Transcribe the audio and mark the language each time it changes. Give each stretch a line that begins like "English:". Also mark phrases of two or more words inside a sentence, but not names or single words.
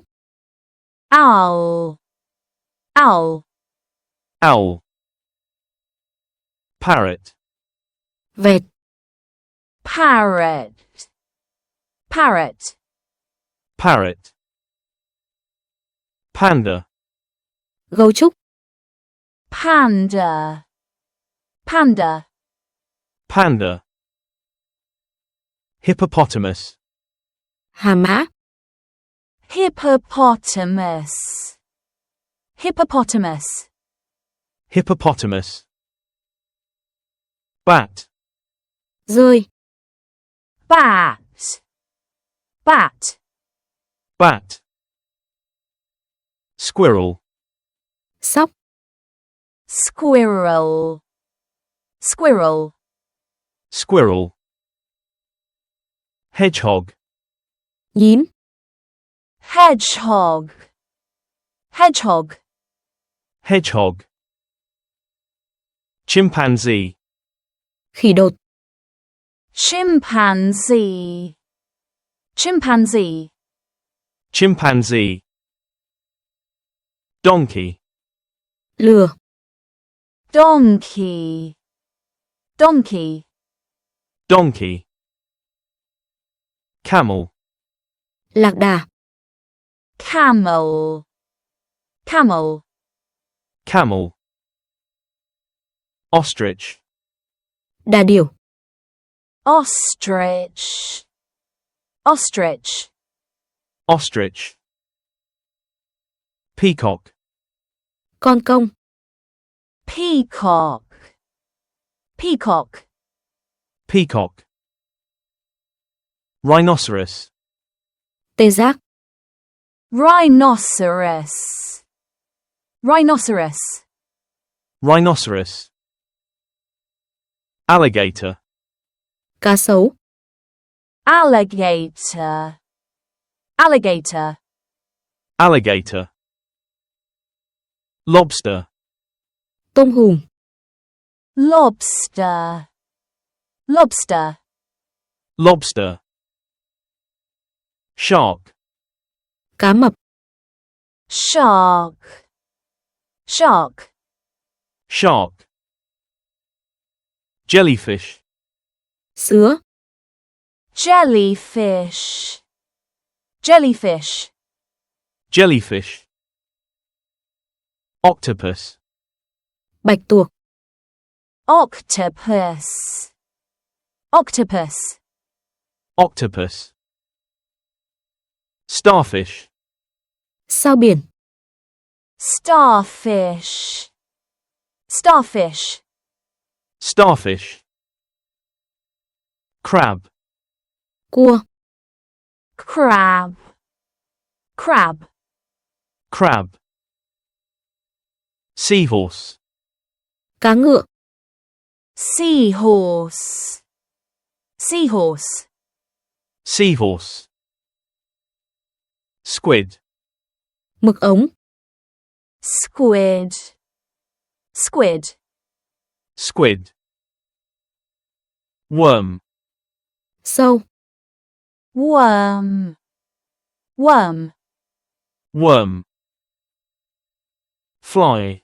English: Owl. Owl. Owl. Parrot.
Vietnamese: Vẹt.
English: Parrot. Parrot. Parrot. Panda.
Vietnamese: Gấu trúc.
English: Panda. Panda. Panda. Hippopotamus.
Vietnamese: Hà mã.
English: Hippopotamus. Hippopotamus. Hippopotamus. Bat.
Vietnamese: Rơi.
English: Bat. Bat. Bat. Squirrel.
Vietnamese: Sóc.
English: Squirrel. Squirrel. Squirrel. Hedgehog.
Vietnamese: Nhím.
English: Hedgehog. Hedgehog. Hedgehog. Chimpanzee.
Vietnamese: Khỉ đột.
English: Chimpanzee. Chimpanzee. Chimpanzee. Donkey.
Vietnamese: Lừa.
English: Donkey. Donkey. Donkey. Camel.
Vietnamese: Lạc đà.
English: Camel. Camel. Camel. Ostrich.
Vietnamese: Đà điểu.
English: Ostrich. Ostrich. Ostrich. Peacock.
Vietnamese: Con công.
English: Peacock. Peacock. Peacock. Rhinoceros.
Vietnamese: Tê giác.
English: Rhinoceros. Rhinoceros. Rhinoceros. Alligator.
Vietnamese: Cá sấu.
English: Alligator. Alligator. Alligator. Lobster.
Vietnamese: Tôm hùm.
English: Lobster. Lobster. Lobster. Shark.
Vietnamese: Cá mập.
English: Shark. Shark. Shark. Jellyfish.
Vietnamese: Sứa.
English: Jellyfish. Jellyfish. Jellyfish. Octopus.
Vietnamese: Bạch tuộc.
English: Octopus. Octopus. Octopus. Starfish.
Vietnamese: Sao biển.
English: Starfish. Starfish. Starfish. Crab.
Vietnamese: Cua.
English: Crab. Crab. Crab. Seahorse.
Vietnamese: Cá ngựa.
English: Seahorse. Seahorse. Seahorse. Squid.
Vietnamese: Mực ống.
English: Squid. Squid. Squid. Worm.
Vietnamese: Sâu.
English: Worm. Worm. Worm. Fly.